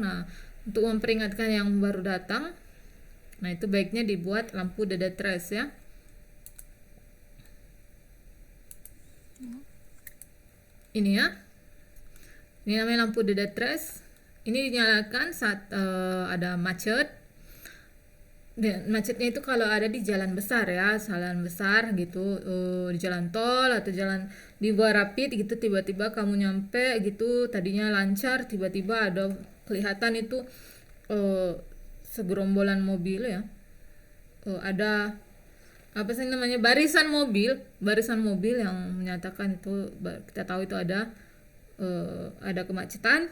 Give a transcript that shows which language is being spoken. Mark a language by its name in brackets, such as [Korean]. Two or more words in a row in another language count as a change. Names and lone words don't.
[Indonesian] Nah, untuk memperingatkan yang baru datang, nah itu baiknya dibuat lampu [French] de détresse [Indonesian] ya. Ini ya. Ini namanya lampu [French] de détresse. [Indonesian] Ini dinyalakan saat ada macet. Dan macetnya itu kalau ada di jalan besar ya, jalan besar gitu, di jalan tol atau jalan di bawah rapid gitu, tiba-tiba kamu nyampe gitu, tadinya lancar, tiba-tiba ada kelihatan itu segerombolan mobil ya, ada apa sih namanya, barisan mobil yang menyatakan itu, kita tahu itu ada kemacetan.